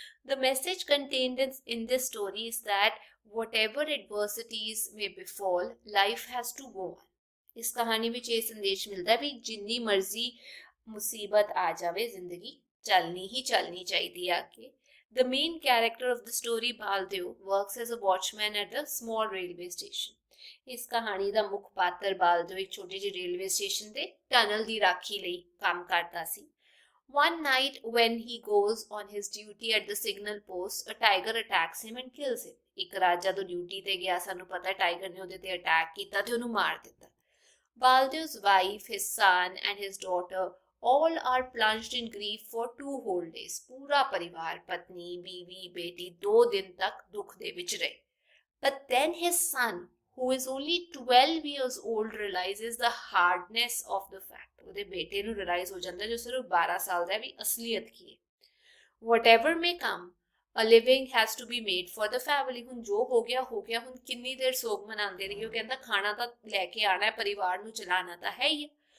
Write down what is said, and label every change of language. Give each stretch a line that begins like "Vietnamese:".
English: The message contained in this story is that whatever adversities may befall, life has to go on,
Punjabi: ਇਸ ਕਹਾਣੀ ਵਿੱਚ ਇਹ ਸੰਦੇਸ਼ ਮਿਲਦਾ ਵੀ ਜਿੰਨੀ ਮਰਜ਼ੀ ਮੁਸੀਬਤ ਆ ਜਾਵੇ, ਜ਼ਿੰਦਗੀ ਚੱਲਣੀ ਹੀ ਚੱਲਣੀ ਚਾਹੀਦੀ ਹੈ ਅੱਗੇ।
English: The main character of the story, Baldev, works as a watchman at a small railway station,
Punjabi: ਇਸ ਕਹਾਣੀ ਦਾ ਮੁੱਖ ਪਾਤਰ ਬਾਲਦੇਵ ਇੱਕ ਛੋਟੇ ਜਿਹੇ ਰੇਲਵੇ ਸਟੇਸ਼ਨ ਤੇ ਟਨਲ ਦੀ ਰਾਖੀ ਲਈ ਕੰਮ ਕਰਦਾ ਸੀ।
English: One night when he goes on his duty at the signal post, a tiger attacks him and kills him,
Punjabi: ਇੱਕ ਰਾਤ ਜਦੋਂ ਡਿਊਟੀ ਤੇ ਗਿਆ, ਸਾਨੂੰ ਪਤਾ ਟਾਈਗਰ ਨੇ ਉਹਦੇ ਤੇ ਅਟੈਕ ਕੀਤਾ ਤੇ ਉਹਨੂੰ ਮਾਰ ਦਿੱਤਾ।
English: Baldev's wife, his son and his daughter all are plunged in grief for 2 whole days,
Punjabi: ਪੂਰਾ ਪਰਿਵਾਰ, ਪਤਨੀ, ਬੀਵੀ, ਬੇਟੀ 2 ਦਿਨ ਤੱਕ ਦੁੱਖ ਦੇ ਵਿੱਚ ਰਹੇ।
English: But then his son, who is only 12 years old, realizes the hardness of the fact,
Punjabi: ਉਹਦੇ ਬੇਟੇ ਨੂੰ ਰਿਅਲਾਈਜ਼ ਹੋ ਜਾਂਦਾ ਜੋ ਸਿਰਫ 12 ਸਾਲ ਦਾ ਹੈ ਵੀ ਅਸਲੀਅਤ ਕੀ ਹੈ।
English: Whatever may come, a living has to be made for the family,
Punjabi: ਹੁਣ ਜੋ ਹੋ ਗਿਆ, ਹੁਣ ਕਿੰਨੀ ਦੇਰ ਸੋਗ ਮਨਾਉਂਦੇ ਰਹੀਏ, ਉਹ ਕਹਿੰਦਾ ਖਾਣਾ ਤਾਂ ਲੈ ਕੇ ਆਣਾ ਹੈ, ਪਰਿਵਾਰ ਨੂੰ ਚਲਾਉਣਾ ਤਾਂ ਹੈ ਹੀ ਹੈ।